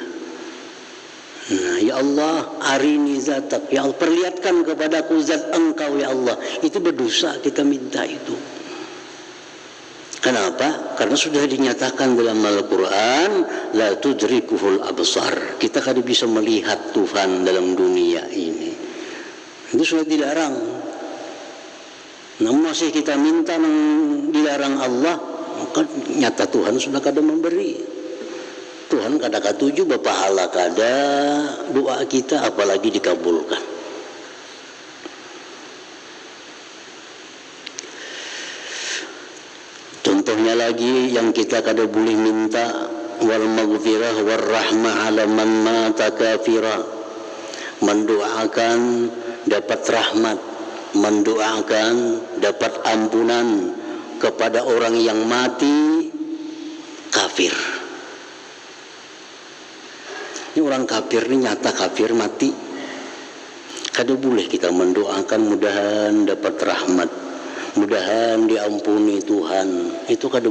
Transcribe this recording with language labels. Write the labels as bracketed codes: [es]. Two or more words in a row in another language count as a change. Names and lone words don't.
[id] Nah, ya Allah, [ar] arini zatak, [id] ya Allah, perlihatkan kepadaku zat engkau ya Allah. Itu berdosa kita minta itu. Kenapa? Karena sudah dinyatakan dalam Al-Quran, [ar] la tudrikuhul absar, [id] kita kada bisa melihat Tuhan dalam dunia ini. Itu sudah dilarang. Namun masih kita minta yang dilarang Allah, maka nyata Tuhan sudah kada memberi. [bjn] Tuhan kada katuju berpahala kada doa kita, apalagi dikabulkan. [id] Contohnya lagi yang kita kada boleh minta, [ar] wal maghfirah war rahmah ala man mata kafira, [id] mendoakan dapat rahmat, mendoakan dapat ampunan kepada orang yang mati kafir. Ini orang kafir ini nyata kafir mati, kada boleh kita mendoakan mudahan dapat rahmat, mudahan diampuni Tuhan.